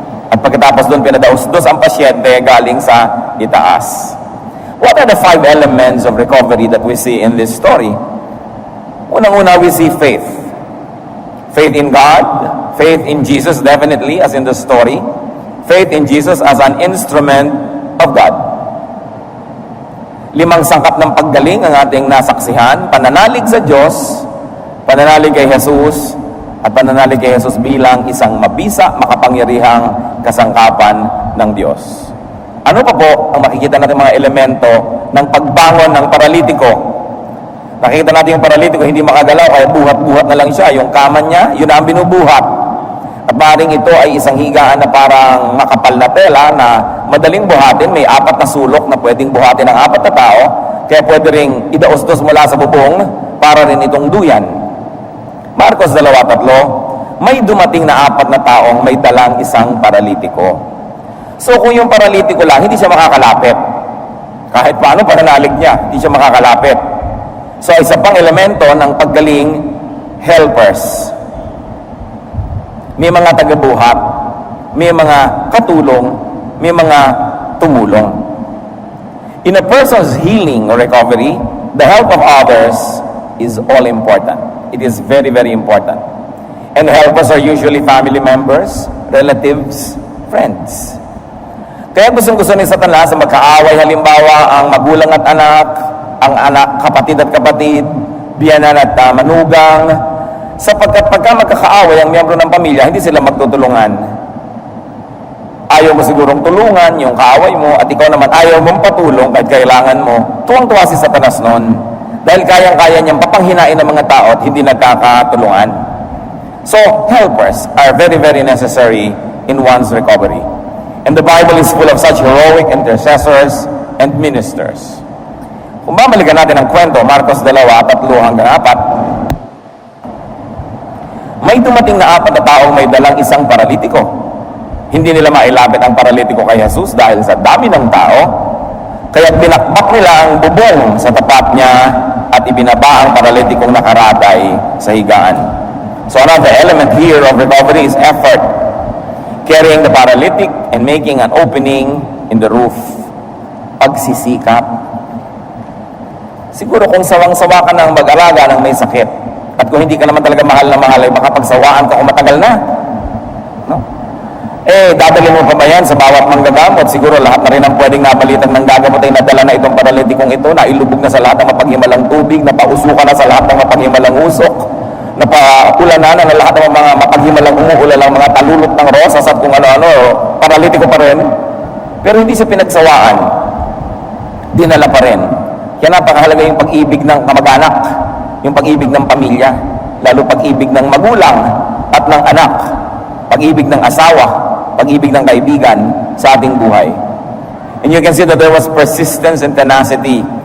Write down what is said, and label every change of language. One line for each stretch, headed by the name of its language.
Filipino: At pagkatapos doon pinadaos-dos ang pasyente galing sa itaas.
English: What are the 5 elements of recovery that we see in this story?
Filipino: Unang-una,
English: we see faith. Faith in God, faith in Jesus, definitely, as in the story. Faith in Jesus as an instrument of God.
Filipino: 5 sangkap ng paggaling ang ating nasaksihan: pananalig sa Diyos, pananalig kay Jesus, at pananalig kay Jesus bilang isang mabisa, makapangyarihang kasangkapan ng Diyos. Ano pa po ang makikita natin mga elemento ng pagbangon ng paralitiko? Nakikita natin yung paralitiko, hindi makagalaw, kaya buhat-buhat na lang siya. Yung kama niya, yun ang binubuhat. At maaaring ito ay isang higaan na parang makapal na tela na madaling buhatin. May 4 na sulok na pwedeng buhatin ng 4 na tao. Kaya pwede ring idaos-dos mula sa bubong para rin itong duyan. Marcos 2:3, may dumating na 4 na taong may dalang isang paralitiko. So kung yung paralitiko lang, hindi siya makakalapit. Kahit paano pananalig niya, hindi siya makakalapit. So isa pang elemento ng paggaling,
English: helpers.
Filipino: May mga tagabuhat, may mga katulong, may mga tumulong.
English: In a person's healing or recovery, the help of others is all important. It is very, very important. And helpers are usually family members, relatives, friends.
Filipino: Kaya gusto ni Satanas na magkaaway, halimbawa ang magulang at anak, ang anak, kapatid at kapatid, biyanan at manugang, sapagkat pagka magkakaaway ang miyembro ng pamilya, hindi sila magtutulungan. Ayaw mo sigurong tulungan yung kaaway mo, at ikaw naman ayaw mong patulong kahit kailangan mo. Tuwang-tuwa si Satanas noon, dahil kayang-kaya niyang papanghinain ng mga tao at hindi nagkakatulungan.
English: So, helpers are very, very necessary in one's recovery. And the Bible is full of such heroic intercessors and ministers.
Filipino: Kung babalikan natin ang kwento, Marcos 2:3 hanggang 4, may dumating na 4 na taong may dalang isang paralitiko. Hindi nila mailapit ang paralitiko kay Jesus dahil sa dami ng tao, kaya binakbak nila ang bubong sa tapat niya at ibinaba ang paralitikong nakaratay sa higaan.
English: So another element here of recovery is effort. Carrying the paralytic and making an opening in the roof.
Filipino: Pagsisikap. Siguro kung sawang-sawa ka ng mag-alaga ng may sakit, at kung hindi ka naman talaga mahal na mahal, ay baka pagsawaan ka kung matagal na. Dadalhin mo pa ba yan sa bawat manggagamot? Siguro lahat na rin ang pwedeng nabalitan ng gagamot ay nadala na itong paralitikong ito, na ilubog na sa lahat ng mapaghimalang tubig, napausukan na sa lahat ng mapaghimalang usok, napaulanan na lahat ng mga mapaghimalang umuulalang mga talulot ng rosas at kung ano-ano, paralitiko pa rin. Pero hindi siya pinagsawaan. Dinala pa rin. Kaya napakahalaga yung pag-ibig ng kamag-anak, yung pag-ibig ng pamilya, lalo pag-ibig ng magulang at ng anak, pag-ibig ng asawa, pag-ibig ng kaibigan sa ating buhay.
English: And you can see that there was persistence and tenacity.